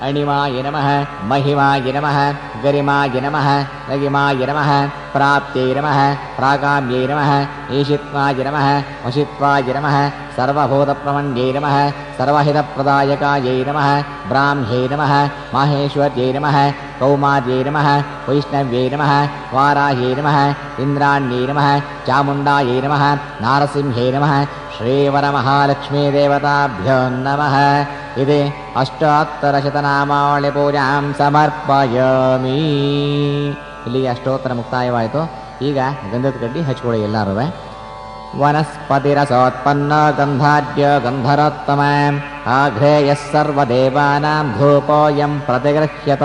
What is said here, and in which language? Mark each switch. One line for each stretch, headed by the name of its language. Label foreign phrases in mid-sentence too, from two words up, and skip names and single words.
Sanskrit: ಅಣಿಮಾಯ ನಮಃ ಮಹಿಮಾಯ ನಮಃ ಗರಿಮಾಯ ನಮಃ ಲಗಿಮಾಯ ನಮಃ ಪ್ರಾಪ್ತ್ಯೈ ನಮಃ ಪ್ರಾಗಾಮ್ಯೈ ನಮಃ ಈಶಿತ್ವಾಯ ನಮಃ ವಶಿತ್ವಾಯ ನಮಃ ಸರ್ವಭೂತಪ್ರಮಣ್ಯೈ ನಮಃ ಸರ್ವಹಿತಪ್ರದಾಯಕಾಯೈ ನಮಃ ಬ್ರಾಹ್ಮ್ಯೈ ನಮಃ ಮಾಹೇಶ್ವರ್ಯೈ ನಮಃ ಕೌಮಾರ್ಯೈ ನಮಃ ವೈಷ್ಣವ್ಯೈ ನಮಃ ವಾರಾಹ್ಯೈ ನಮಃ ಇಂದ್ರಾಣ್ಯೈ ನಮಃ ಚಾಮುಂಡಾಯೈ ನಮಃ ನಾರಸಿಂಹೈ ನಮಃ ಶ್ರೀವರಮಹಾಲಕ್ಷ್ಮೀ ದೇವತಾಭ್ಯೋ ನಮಃ. ಇದೆ ಅಷ್ಟೋತ್ತರಶತನಾಮಾವಳಿ ಪೂಜಾಂ ಸಮರ್ಪಯಾಮಿ.
Kannada: ಇಲ್ಲಿಗೆ ಅಷ್ಟೋತ್ತರ ಮುಕ್ತಾಯವಾಯಿತು. ಈಗ ಗಂಧದ ಕಡ್ಡಿ ಹಚ್ಕೊಳ್ಳಿ ಎಲ್ಲರೂ.
Sanskrit: ವನಸ್ಪತಿರಸೋತ್ಪನ್ನ ಗಂಧಾಢ್ಯ ಗಂಧರೋತ್ತಮ ಆಘ್ರೇಯಃ ಸರ್ವದೇವಾನಾಂ ಧೂಪೋಯಂ ಪ್ರತಿಗೃಹ್ಯತ.